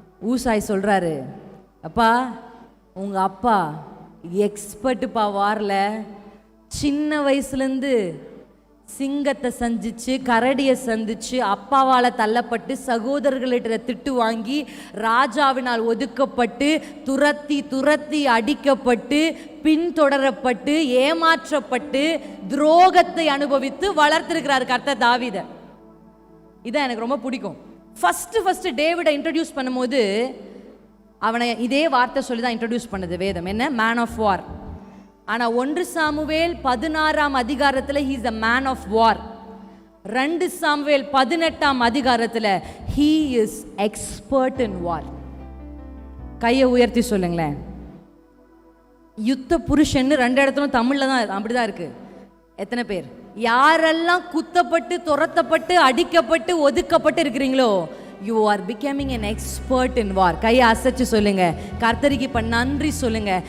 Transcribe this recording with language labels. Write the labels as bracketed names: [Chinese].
[Tamil] Hushai சொல்றாரு, அப்பா உங்க அப்பா எக்ஸ்பர்ட்டுப்பா வார்ல, சின்ன வயசுலேருந்து சிங்கத்தை சந்திச்சு, கரடியை சந்திச்சு, அப்பாவால் தள்ளப்பட்டு, சகோதரர்களிட்ட திட்டு வாங்கி, ராஜாவினால் ஒதுக்கப்பட்டு, துரத்தி துரத்தி அடிக்கப்பட்டு, பின்தொடரப்பட்டு, ஏமாற்றப்பட்டு, துரோகத்தை அனுபவித்து வளர்த்திருக்கிறார் கர்த்தர் தாவீதை. இதான் எனக்கு ரொம்ப பிடிக்கும். ஃபர்ஸ்ட் டேவிடை இன்ட்ரடியூஸ் பண்ணும்போது அவனை இதே வார்த்தை சொல்லி தான் இன்ட்ரடியூஸ் பண்ணது வேதம். என்ன? [English] Man of war. [Tamil] ஆனால் 1 சாமுவேல் 16ஆம் அதிகாரத்தில் [English] he is a man of war. [Tamil] 2 Samuel 18ஆம் அதிகாரத்தில் [English] he is expert in war. [Tamil] கையை உயர்த்தி சொல்லுங்களேன். யுத்த புருஷன்னு 2 இடத்துலும் தமிழில் தான் அப்படிதான் இருக்கு. எத்தனை பேர் யாரெல்லாம் குத்தப்பட்டு, துரத்தப்பட்டு, அடிக்கப்பட்டு, ஒதுக்கப்பட்டு இருக்கிறீங்களோ, [English] you are becoming an expert in war. [Tamil] கையை அசைச்சு சொல்லுங்க, கர்த்தருக்கு இப்ப நன்றி சொல்லுங்க.